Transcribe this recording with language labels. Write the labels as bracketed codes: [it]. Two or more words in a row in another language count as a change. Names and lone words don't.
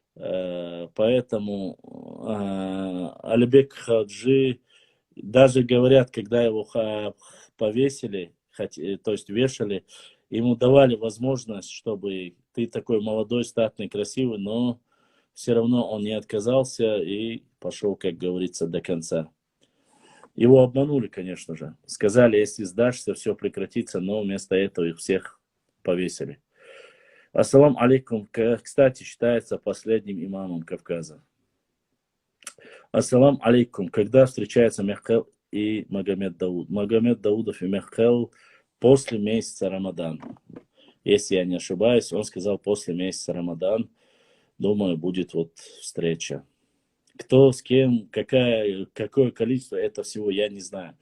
[ru] Поэтому Алибек Хаджи, даже говорят, когда его повесили, то есть вешали, ему давали возможность, чтобы ты такой молодой, статный, красивый, но все равно он не отказался и пошел, как говорится, до конца. Его обманули, конечно же. Сказали, если сдашься, все прекратится, но вместо этого их всех повесили. [ar] السلام عليكم, [ru] кстати, считается последним имамом Кавказа. [ar] السلام عليكم, [ru] когда встречаются Мехкел и Магомед Дауд? Магомед Даудов и Мехкел после месяца Рамадан. Если я не ошибаюсь, он сказал после месяца Рамадан. Думаю, будет вот встреча. Кто с кем, какое количество, это всего я не знаю.